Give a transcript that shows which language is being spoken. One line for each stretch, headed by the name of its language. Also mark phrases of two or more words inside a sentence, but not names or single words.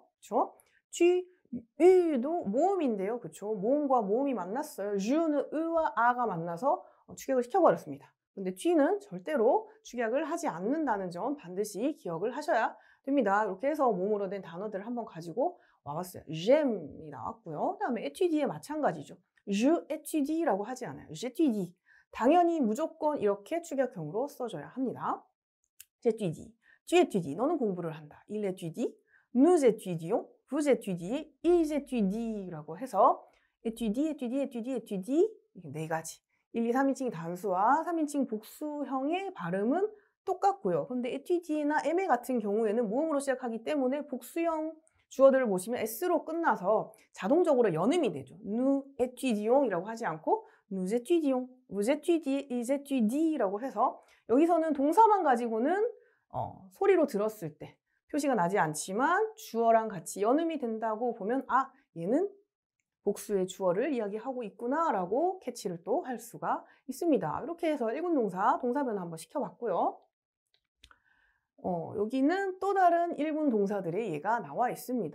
Korean: 그렇죠? tu도 모음인데요. 그렇죠? 모음과 모음이 만났어요. 주는 으와 아가 만나서 축약을 시켜버렸습니다. 근데 tu는 절대로 축약을 하지 않는다는 점 반드시 기억을 하셔야 됩니다. 이렇게 해서 모음으로 된 단어들을 한번 가지고 와봤어요. j'aime이 나왔고요. 그 다음에 étudier 마찬가지죠.
French: je étudie
Korean: 라고 하지 않아요. j'étudie. 당연히 무조건 이렇게 축약형으로 써줘야 합니다.
French: j'étudie, tu étudies.
Korean: 너는 공부를 한다.
French: il étudie, nous étudions, vous étudiez, ils étudient.
Korean: 라고 해서
French: étudie, étudie, étudie, étudie
Korean: 이게 4가지. 1, 2, 3인칭 단수와 3인칭 복수형의 발음은 똑같고요. 그런데 étudie나 aimer 같은 경우에는 모음으로 시작하기 때문에 복수형 주어들을 보시면 s로 끝나서 자동적으로 연음이 되죠.
French: nous étudions
Korean: 이라고 하지 않고
French: nous étudions, vous étudiez, ils étudient.
Korean: 라고 해서 여기서는 동사만 가지고는 소리로 들었을 때 표시가 나지 않지만 주어랑 같이 연음이 된다고 보면 아, 얘는 복수의 주어를 이야기하고 있구나 라고 캐치를 또 할 수가 있습니다. 이렇게 해서 1군 동사, 동사 변화 한번 시켜봤고요. 여기는 또 다른 1군 동사들의 예가 나와 있습니다.